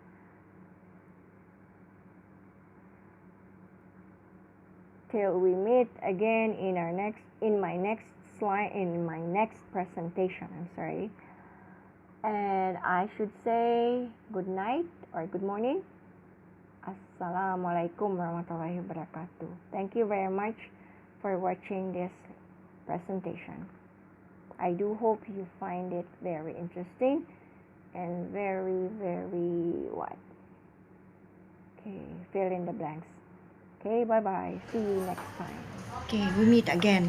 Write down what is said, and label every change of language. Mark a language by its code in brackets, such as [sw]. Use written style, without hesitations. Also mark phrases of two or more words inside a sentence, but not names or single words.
[en] Till we meet again in my next presentation. And I should say good night or good morning. [ar] السلام عليكم ورحمة الله وبركاته. [en] Thank you very much for watching this presentation. I do hope you find it very interesting and very, very fill in the blanks. Okay, bye-bye. See you next time. Okay, we meet again.